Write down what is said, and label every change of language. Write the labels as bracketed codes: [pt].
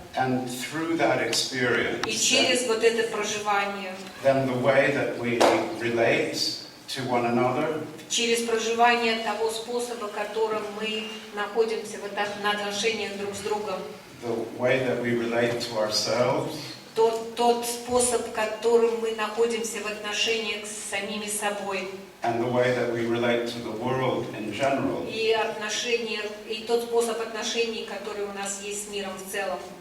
[en] And through that experience, [ru] И через вот это проживание, [en] then the way that we relate to one another, [ru] через проживание того способа, которым мы находимся в отношениях друг с другом, [en] the way that we relate to ourselves, [ru] тот способ, которым мы находимся в отношениях с самими собой, [en] and the way that we relate to the world in general, [ru] и тот способ отношений, который у нас есть с миром в целом,